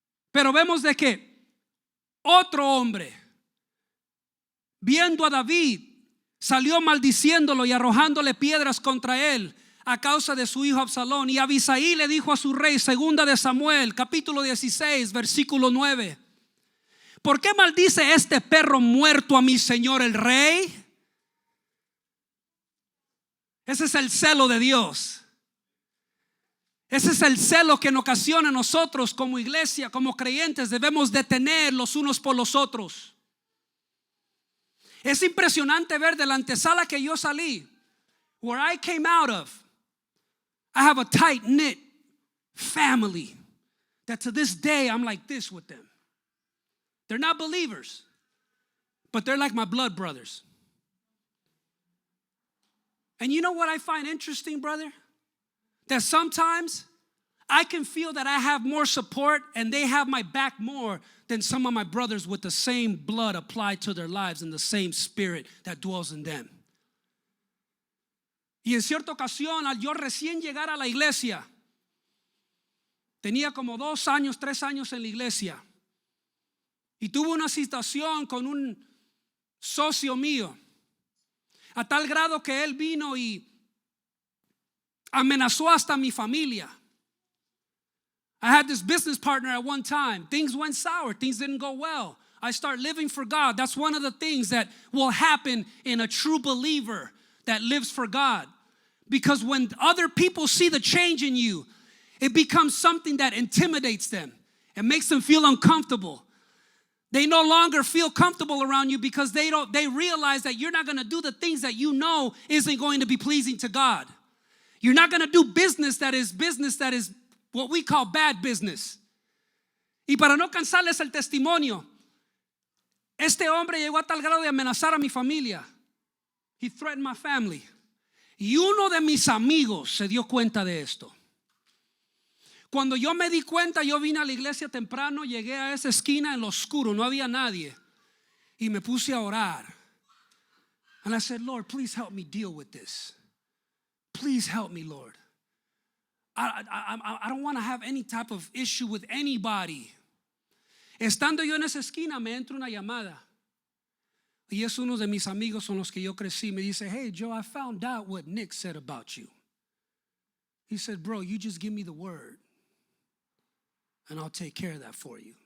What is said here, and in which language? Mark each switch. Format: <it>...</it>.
<es>Pero vemos de que otro hombre, viendo a David, salió maldiciéndolo y arrojándole piedras contra él a causa de su hijo Absalón. Y Abisaí le dijo a su rey, segunda de Samuel capítulo 16 versículo 9: ¿por qué maldice este perro muerto a mi señor el rey? Ese es el celo de Dios. Ese es el celo que en ocasiones nosotros como iglesia, como creyentes, debemos de tener los unos por los otros. Es impresionante ver de la antesala que yo salí,</es> <en>where I came out of, I have a tight-knit family that to this day I'm like this with them. They're not believers, but they're like my blood brothers. And you know what I find interesting, brother? That sometimes I can feel that I have more support and they have my back more than some of my brothers with the same blood applied to their lives and the same spirit that dwells in them.</en> <es>Y en cierta ocasión, al yo recién llegar a la iglesia, tenía como 2 años, 3 años en la iglesia, y tuve una situación con un socio mío, a tal grado que él vino y amenazó hasta mi familia.</es> <en>I had this business partner at one time. Things went sour. Things didn't go well. I start living for God. That's one of the things that will happen in a true believer that lives for God. Because when other people see the change in you, it becomes something that intimidates them and makes them feel uncomfortable. They no longer feel comfortable around you because they realize that you're not going to do the things that you know isn't going to be pleasing to God. You're not going to do business that is what we call bad business.</en> <es>Y para no cansarles el testimonio, este hombre llegó a tal grado de amenazar a mi familia.</es> <en>He threatened my family.</en> <es>Y uno de mis amigos se dio cuenta de esto. Cuando yo me di cuenta, yo vine a la iglesia temprano, llegué a esa esquina en lo oscuro, no había nadie, y me puse a orar.</es> <en>And I said, Lord, please help me deal with this. Please help me, Lord. I don't want to have any type of issue with anybody.</en> <es>Estando yo en esa esquina, me entra una llamada. Y es uno de mis amigos con los que yo crecí. Me dice,</es> <en>hey, Joe, I found out what Nick said about you. He said, bro, you just give me the word, and I'll take care of that for you.</en>